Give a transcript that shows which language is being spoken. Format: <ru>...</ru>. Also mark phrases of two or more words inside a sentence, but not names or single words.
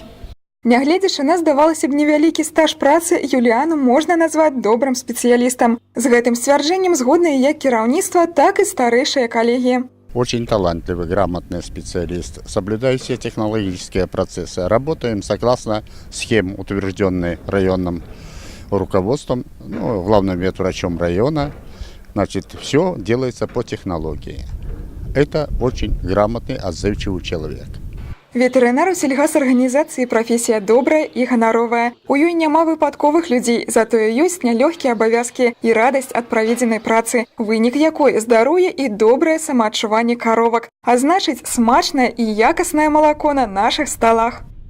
<be>Нягледзячы на, здавалася б, невялікі стаж працы, Юліану можна назваць добрым спецыялістам. З гэтым сцвярджэннем згодныя як кіраўніцтва, так і старэйшыя калегі.</be> <ru>Очень талантливый, грамотный специалист. Соблюдаю все технологические процессы. Работаем согласно схем, утвержденной районным руководством, главным ветврачом района. Все делается по технологии. Это очень грамотный, отзывчивый человек.</ru> <be>Ветэрынар у сельгасарганізацыі прафесія добрая і ганаровая. У ёй няма выпадковых людзей, затое ёсць нялёгкія абавязкі і радасць ад праведзенай працы, вынік якой здароўе і добрае самаадчуванне каровак, а значыць, смачнае і якаснае малако на нашых сталах.</be>